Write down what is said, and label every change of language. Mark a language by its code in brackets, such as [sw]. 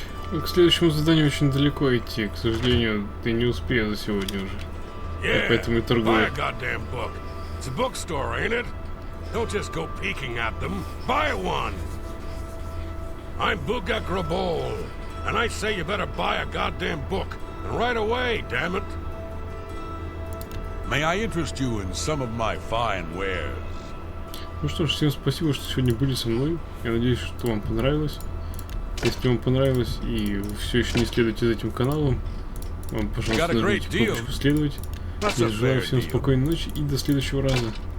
[ru] К следующему заданию очень далеко идти. К сожалению, ты не успею за сегодня уже. [en] Yeah, [ru] Поэтому и [en] buy [ru] торгую. [en] a goddamn book. It's a bookstore, ain't it? Don't just go peeking at them. Buy one. I'm Bugak Grabol, and I say you better buy a goddamn book. And right away, damn it. May I interest you in some of my fine wares? [ru] Ну что ж, всем спасибо, что сегодня были со мной. Я надеюсь, что вам понравилось. Если вам понравилось и вы все еще не следуете за этим каналом, вам, пожалуйста, нажмите кнопочку «Следовать». Я желаю всем спокойной ночи и до следующего раза.